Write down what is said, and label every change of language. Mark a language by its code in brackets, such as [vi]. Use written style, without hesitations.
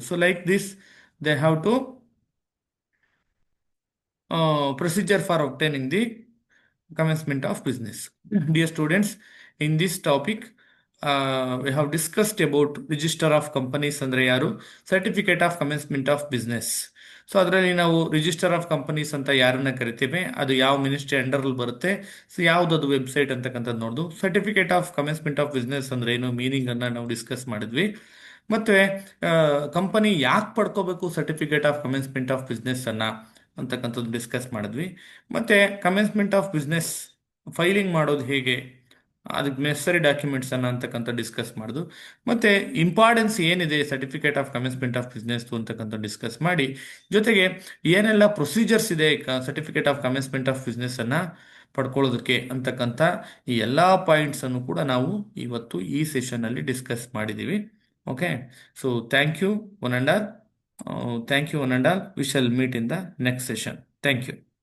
[en] So like this they have to procedure for obtaining the commencement of business. Dear students, in this topic we have discussed about register of companies [kn] ಅಂದ್ರೆ ಯಾರು, [en] Certificate of commencement of business. [kn] So ಅದರಲ್ಲಿ ನಾವು register of companies ಅಂತ ಯಾರನ್ನ ಕರಿತೇವೆ, ಅದು ಯಾವ ministry ಅಂಡರಲ್ಲಿ ಬರುತ್ತೆ, ಸೊ ಯಾವ್ದದು ವೆಬ್ಸೈಟ್ ಅಂತಕ್ಕಂಥದ್ದು ನೋಡ್ದು. Certificate of commencement of business ಅಂದ್ರೆ ಏನು, ಮೀನಿಂಗ್ ಅನ್ನ ನಾವು ಡಿಸ್ಕಸ್ ಮಾಡಿದ್ವಿ. ಮತ್ತೆ ಕಂಪನಿ ಯಾಕೆ ಪಡ್ಕೋಬೇಕು certificate of commencement of business ಅನ್ನ ಅಂತಕ್ಕಂಥದ್ದು ಡಿಸ್ಕಸ್ ಮಾಡಿದ್ವಿ. ಮತ್ತೆ ಕಮೆನ್ಸ್ಮೆಂಟ್ ಆಫ್ ಬಿಸ್ನೆಸ್ ಫೈಲಿಂಗ್ ಮಾಡೋದು ಹೇಗೆ, ಅದಕ್ಕೆ ನೆಸರಿ ಡಾಕ್ಯುಮೆಂಟ್ಸ್ ಅನ್ನ ಅಂತಕ್ಕಂಥ ಡಿಸ್ಕಸ್ ಮಾಡಿದ್ವು. ಮತ್ತೆ ಇಂಪಾರ್ಟೆನ್ಸ್ ಏನಿದೆ certificate of commencement of business ಅಂತಕ್ಕಂಥ ಡಿಸ್ಕಸ್ ಮಾಡಿ, ಜೊತೆಗೆ ಏನೆಲ್ಲ ಪ್ರೊಸೀಜರ್ಸ್ ಇದೆ certificate of commencement of business ಅನ್ನ ಪಡ್ಕೊಳ್ಳೋದಕ್ಕೆ ಅಂತಕ್ಕಂಥ ಈ ಎಲ್ಲ ಪಾಯಿಂಟ್ಸ್ ಅನ್ನು ಕೂಡ ನಾವು ಇವತ್ತು ಈ ಸೆಷನ್ ಅಲ್ಲಿ ಡಿಸ್ಕಸ್ ಮಾಡಿದ್ದೀವಿ. [en] Okay, so thank you one and all. Thank you one and all. We shall meet in the next session. Thank you.